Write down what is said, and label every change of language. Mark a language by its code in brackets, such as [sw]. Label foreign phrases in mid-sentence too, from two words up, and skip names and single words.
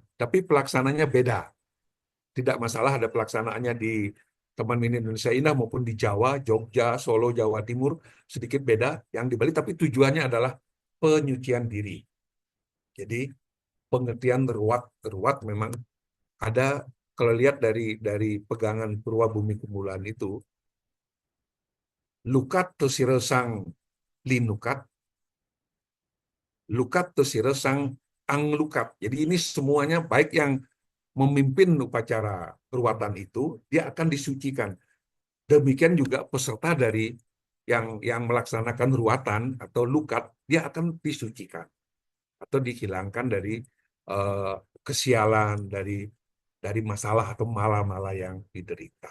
[id] Tapi pelaksananya beda. Tidak masalah ada pelaksanaannya di Taman Mini Indonesia Indah maupun di Jawa, Jogja, Solo, Jawa Timur, sedikit beda yang di Bali, tapi tujuannya adalah penyucian diri. Jadi pengertian ruat memang ada, kalau lihat dari pegangan Purwa Bumi Kumulan itu, [ban] lukat tesire sang linukat, lukat tesire sang anglukat. [id] Jadi ini semuanya baik yang memimpin upacara ruatan itu, dia akan disucikan. Demikian juga peserta dari yang melaksanakan ruatan atau lukat, dia akan disucikan atau dihilangkan dari kesialan, dari masalah atau malah-malah yang diderita.